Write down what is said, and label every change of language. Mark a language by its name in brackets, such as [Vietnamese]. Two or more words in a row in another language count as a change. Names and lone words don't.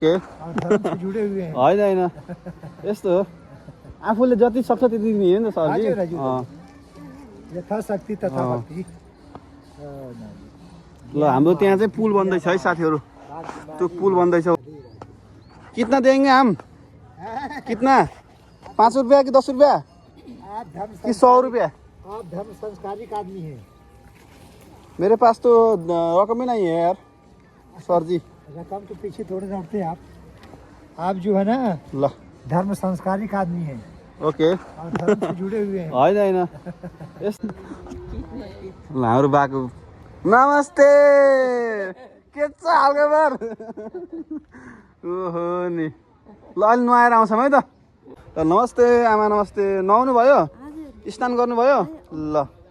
[Nepali] के [Hindi] धर्म से जुड़े हुए हैं। [Nepali] होइन होइन यस्तो हो आफूले जति सक्छ त्यति दिने हो नि त सरजी हजुर, हजुर। [Sanskrit] यथाशक्ति तथा भक्ति। [Nepali] ल हाम्रो त्यहाँ चाहिँ पुल बन्दैछ है साथीहरू त्यो पुल बन्दैछ [Hindi] कितना देंगे हम कितना 5 रुपया कि 10 रुपया आप धर्म कि 100 रुपया आप धर्म संस्कारिक आदमी हैं। मेरे पास तो रकम ही नहीं है यार सर जी रकम के पीछे थोड़े दौड़ते आप जो है ना [Nepali] ल [Hindi] धर्म संस्कारिक आदमी हैं ओके और धर्म से जुड़े हुए हैं। [Nepali] होइन होइन यस्तो ल हाम्रो बाको नमस्ते के छ हालखबर ओहो नि ल अलि नुहाएर आउँछौँ है त नमस्ते आमा नमस्ते नुहाउनु भयो स्नान गर्नुभयो ल